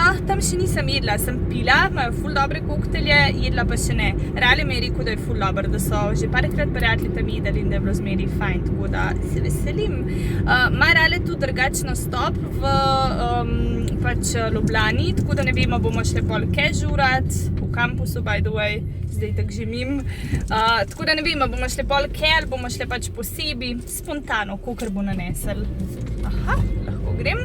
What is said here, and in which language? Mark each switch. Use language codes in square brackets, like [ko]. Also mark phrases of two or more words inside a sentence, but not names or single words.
[sl] Tam še nisem jedla, sem pila, imajo ful dobre koktelje, jedla pa še ne. Rale mi je rekel, da je ful dober, da so že parkrat prijatelji tam jedli in da je bilo zmeri fajn, tako da se veselim. Ima Rale tudi drugačno stop v pač Ljubljani, tako da ne vemo, bomo šle pol kežurat, v kampusu, [en] by the way, [sl] zdaj tak že mim. Tako da ne vemo, bomo šle pol ker, bomo šle pač posebej, spontano, kakor bo nanesel. Lahko grem.